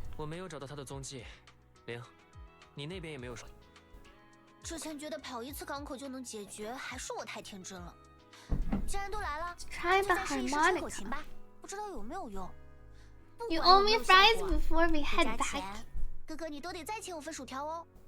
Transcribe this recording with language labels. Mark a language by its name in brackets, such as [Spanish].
[Chinese] 我没有找到他的踪迹，玲，你那边也没有。之前觉得跑一次港口就能解决，还是我太天真了。既然都来了，就再试一试吹口琴吧，不知道有没有用。 [English] You owe me fries before we head back. [Chinese] 哥哥，你都得再请我份薯条哦。